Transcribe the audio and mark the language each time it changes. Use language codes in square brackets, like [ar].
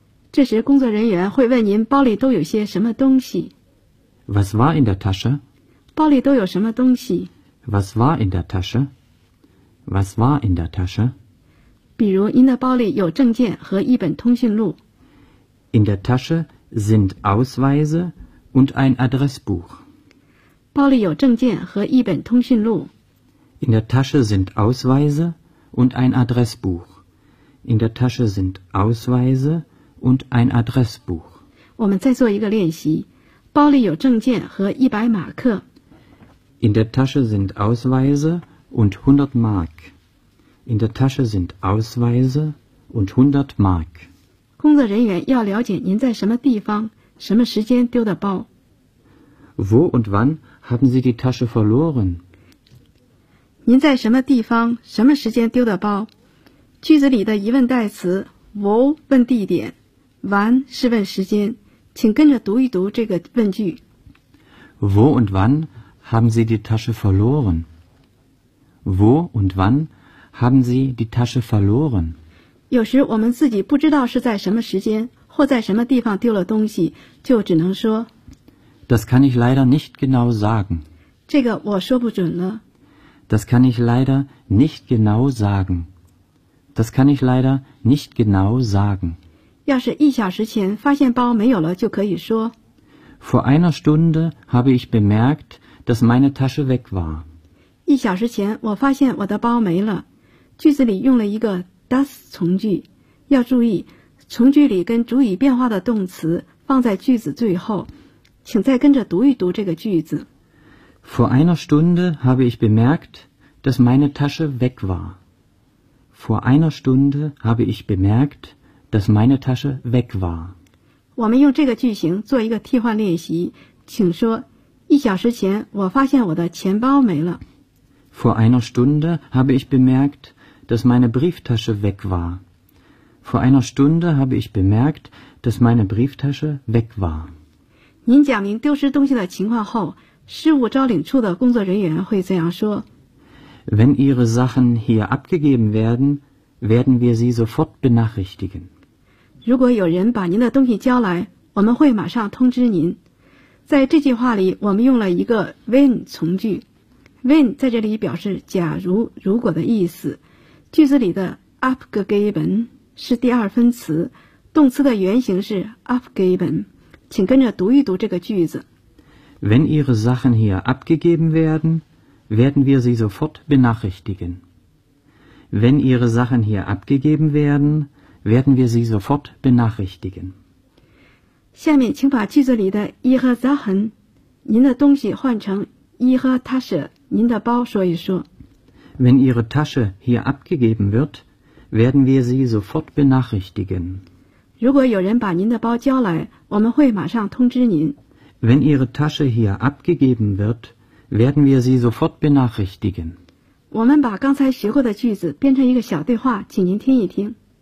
[zh] 这时工作人员会问您包里都有些什么东西。 [de] Was war in der Tasche? [zh] 包里都有什么东西。 [de] Was war in der Tasche? Was war in der Tasche? [zh] 比如您的包里有证件和一本通讯录。 [de] In der Tasche sind Ausweise und ein Adressbuch. [zh] 包里有证件和一本通讯录。 [de] In der Tasche sind Ausweise und ein Adressbuch. In der Tasche sind Ausweise. Und ein Adressbuch. [zh] 我们再做一个练习，包里有证件和100马克。 [de] In der Tasche sind Ausweise und 100 Mark. In der Tasche sind Ausweise und 100 Mark. [zh] 工作人员要了解您在什么地方、什么时间丢的包。 [de] Wo und wann haben Sie die Tasche verloren? [zh] 您在什么地方、什么时间丢的包？句子里的疑问代词 wo 问地点。 Wann 是问时间，请跟着读一读这个问句。 [de] Wo und wann haben Sie die Tasche verloren? Wo und wann haben Sie die Tasche verloren? [zh] 有时我们自己不知道是在什么时间或在什么地方丢了东西，就只能说。 [de] Das kann ich leider nicht genau sagen. [zh] 这个我说不准了。 [de] Das kann ich leider nicht genau sagen. Das kann ich leider nicht genau sagen. [zh] 要是一小时前发现包没有了就可以说 [de] Vor einer Stunde habe ich bemerkt, dass meine Tasche weg war. [zh] 一小时前我发现我的包没了。句子里用了一个 das 从句。要注意从句里跟主语变化的动词放在句子最后。请再跟着读一读这个句子。 [de] Vor einer Stunde habe ich bemerkt, dass meine Tasche weg war. Vor einer Stunde habe ich bemerkt, dass meine Tasche weg war. [zh] 我们用这个句型做一个替换练习，请说，一小时前我发现我的钱包没了。 [de] Vor einer Stunde habe ich bemerkt, dass meine Brieftasche weg war. Vor einer Stunde habe ich bemerkt, dass meine Brieftasche weg war. [zh] 您讲明丢失东西的情况后事务招领处的工作人员会这样说 [de] Wenn Ihre Sachen hier abgegeben werden, werden wir Sie sofort benachrichtigen. [zh] 如果有人把您的东西交来我们会马上通知您。在这句话里我们用了一个 when 从句。when 在这里表示假如如果的意思。句子里的 abgegeben 是第二分词动词的原型是 abgeben。请跟着读一读这个句子。 [de] Wenn Ihre Sachen hier abgegeben werden, werden wir Sie sofort benachrichtigen. Wenn Ihre Sachen hier abgegeben werden, werden wir Sie sofort benachrichtigen. [zh] 下面请把句子里的 [de] Ihre Sachen, [zh] 您的东西换成 [de] Ihre Tasche, [zh] 您的包说一说。 [de] Wenn Ihre Tasche hier abgegeben wird, werden wir Sie sofort benachrichtigen. [zh] 如果有人把您的包交来我们会马上通知您。 [de] Wenn Ihre Tasche hier abgegeben wird, werden wir Sie sofort benachrichtigen. [zh] 我们把刚才学过的句子编成一个小对话，请您听一听。